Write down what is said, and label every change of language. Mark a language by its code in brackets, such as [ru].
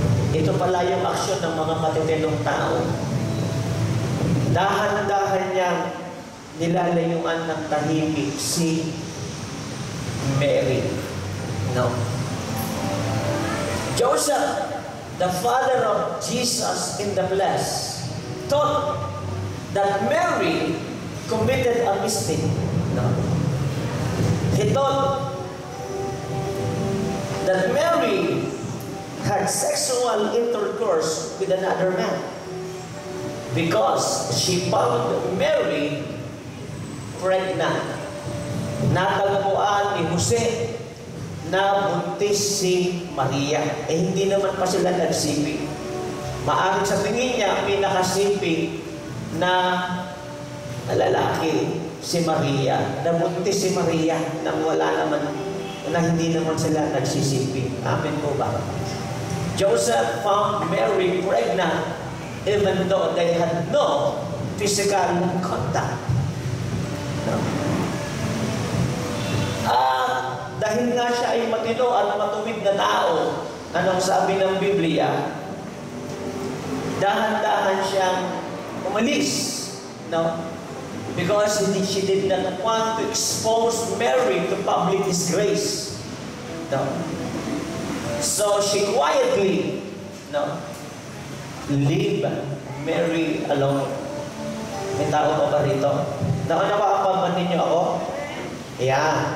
[tl] Ito pala yung aksyon ng mga matitinong tao. Dahan-dahan niyang nilalayuan ng tahimik si Mary. [en] No. Joseph, the father of Jesus in the flesh, thought that Mary committed a mistake. No. He thought that Mary had sexual intercourse with another man because she found Mary pregnant. [tl] Natagpuan ni Jose na buntis si Maria. Hindi naman pa sila nagsiping. Maaaring sa tingin niya, may nakasiping na lalaki, si Maria. Nabuntis si Maria nang wala naman, na hindi naman sila nagsisiping. Amen po ba? [en] Joseph found Mary pregnant even though they had no physical contact. No? [tl] Dahil nga siya ay matino at matuwid na tao, anong sabi ng Biblia? Dahan-dahan siyang umalis. [en] No? Because she did not want to expose Mary to public disgrace. No? So she quietly, no, leave Mary alone. [tl] May tao pa ba rito? Nakanawaan ba ninyo ako? Yan.